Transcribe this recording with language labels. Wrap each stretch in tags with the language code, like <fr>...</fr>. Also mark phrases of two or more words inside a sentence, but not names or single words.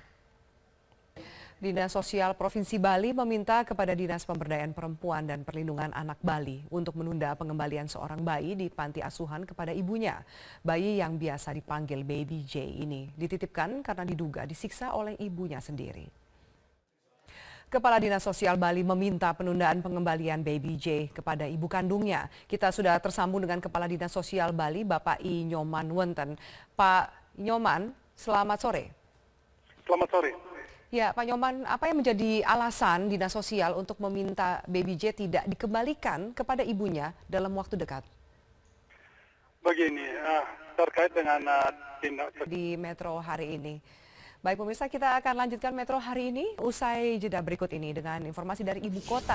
<id>Dinas Sosial Provinsi Bali meminta kepada Dinas Pemberdayaan Perempuan dan Perlindungan Anak Bali untuk menunda pengembalian seorang bayi di panti asuhan kepada ibunya. Bayi yang biasa dipanggil Baby J ini dititipkan karena diduga disiksa oleh ibunya sendiri. Kepala Dinas Sosial Bali meminta penundaan pengembalian Baby J kepada ibu kandungnya. Kita sudah tersambung dengan Kepala Dinas Sosial Bali, Bapak I Nyoman Wenten. Pak Nyoman, Selamat sore. Selamat sore. Ya, Pak Nyoman, apa yang menjadi alasan Dinas Sosial untuk meminta Baby J tidak dikembalikan kepada ibunya dalam waktu dekat? Begini, terkait dengan tindak Di Metro hari ini. Baik pemirsa, kita akan lanjutkan Metro hari ini usai jeda berikut ini dengan informasi dari Ibu Kota.</id>